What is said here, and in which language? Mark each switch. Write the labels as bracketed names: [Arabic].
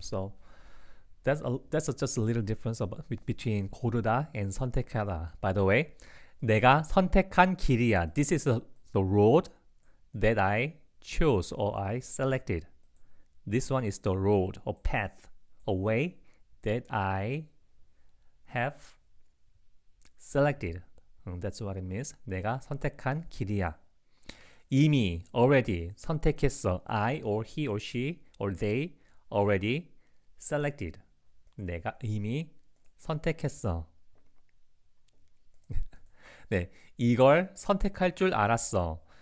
[English] So that's just a little difference between 고르다 and 선택하다. By the way, [Korean] 내가 선택한 길이야. [English] This is a the road that I chose or I selected. This one is the road or path, a way that I have selected. That's what it means. [Korean] 내가 선택한 길이야. 이미, already, 선택했어. [English] I or he or she or they already selected. [Korean] 내가 이미 선택했어. 네, 이걸 선택할 줄 알았어.